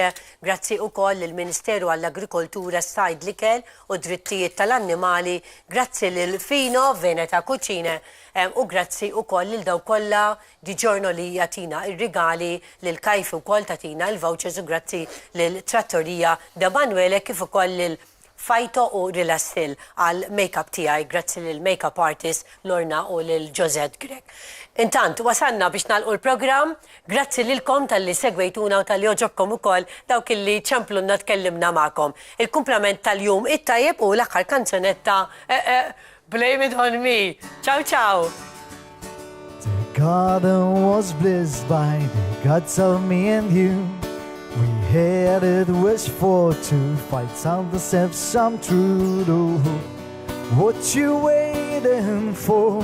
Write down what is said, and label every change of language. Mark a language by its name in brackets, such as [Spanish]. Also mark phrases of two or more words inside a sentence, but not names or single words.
[Maltese] grazzi wkoll lill-Ministeru għall-Agrikoltura, Sajd l-Ikel u Drittijiet tal-Annimali, grazzi lil Fino Veneta Cucine u grazzi wkoll lil daw kollha di ġorno li jatina ir-rigali lil Kajf ukoll tatina il-vouchers u grazzi lil Trattorija da Manuele kif ukoll lil Fajto u Rilastil għal make-up tiegħi, grazzi lil [English] make-up artist [Maltese] Lorna u lil Josette Greg. Intant, wasanna biex nagħlqu l-programm, grazzi lilkom tal-li segwejtuna u tal-li oġobkom ukoll dawk illi ċemplunna tkellimna magħkom. Il-kumplament tal-jum it-tajjeb u l-aħħar kanzunetta Blame It On Me. [Italian] Ciao ciao. [English] The garden was blessed by the gods of me and you. We headed west for to fight out the some truth. Oh, what you waiting for?